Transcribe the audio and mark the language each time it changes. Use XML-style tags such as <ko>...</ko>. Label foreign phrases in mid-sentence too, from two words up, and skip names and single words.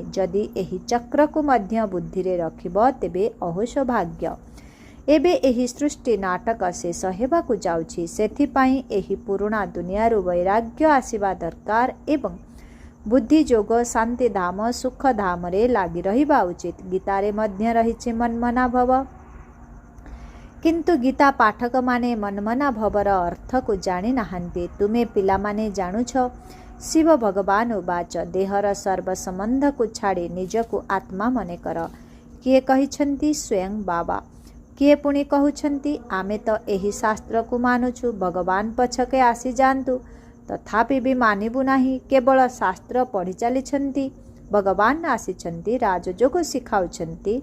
<or>ଯଦି ଏହି ଚକ୍ର କୁ ମଧ୍ୟ ବୁଦ୍ଧି ରେ ରଖିବ ତେବେ ଅହୋ ସୌଭାଗ୍ୟ। ଏବେ ଏହି ସୃଷ୍ଟି ନାଟକ ଶେଷ ହେବାକୁ ଯାଉଛି। ସେଥିପାଇଁ ଏହି ପୁରୁଣା ଦୁନିଆରୁ ବୈରାଗ୍ୟ ଆସିବା ଦରକାର ଏବଂ ବୁଦ୍ଧି ଯୋଗ ଶାନ୍ତି ଧାମ ସୁଖ ଧାମ ରେ ଲାଗି ରହିବା ଉଚିତ। ଗୀତା ରେ ମଧ୍ୟ ରହିଛି</or> <sa>मनमना भव,</sa> <or>କିନ୍ତୁ ଗୀତା ପାଠକ ମାନେ ମନମନା ଭବର ଅର୍ଥ କୁ ଜାଣି ନାହାନ୍ତି। ତୁମେ ପିଲା ମାନେ ଜାଣୁଛ। ଶିବ ଭଗବାନ ଉବାଚ, ଦେହର ସର୍ବ ସମ୍ବନ୍ଧ କୁ ଛାଡ଼ି ନିଜକୁ ଆତ୍ମା ମନେ କର। କିଏ କହିଛନ୍ତି? ସ୍ୱୟଂ ବାବା। କିଏ ପୁଣି କହୁଛନ୍ତି? ଆମେ ତ ଏହି ଶାସ୍ତ୍ର କୁ ମାନୁଛୁ। ଭଗବାନ ପଛକେ ଆସି ଯାଆନ୍ତୁ ତଥାପି ଭି ମାନିବୁ ନାହିଁ। କେବଳ ଶାସ୍ତ୍ର ପଢ଼ି ଚାଲିଛନ୍ତି। ଭଗବାନ ଆସିଛନ୍ତି, ରାଜଯୋଗ ଶିଖାଉଛନ୍ତି।</or>